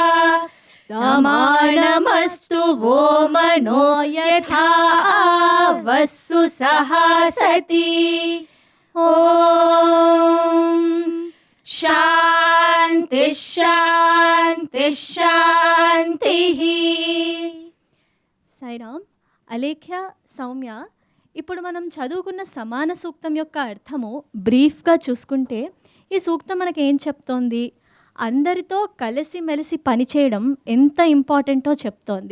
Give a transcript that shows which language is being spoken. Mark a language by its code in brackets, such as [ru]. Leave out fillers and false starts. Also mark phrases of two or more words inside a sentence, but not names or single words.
[sa] समानमस्तु वो मनो यथा वस्सु सहासति ॐ शान्ति शान्ति शान्तिः. [te] సాయిరామ్. అలేఖ్య, సౌమ్య, ఇప్పుడు మనం చదువుకున్న సమాన సూక్తం యొక్క అర్థము బ్రీఫ్గా చూసుకుంటే ఈ సూక్తం మనకి ఏం చెప్తోంది? అందరితో కలిసిమెలిసి పనిచేయడం ఎంత ఇంపార్టెంటో చెప్తోంది.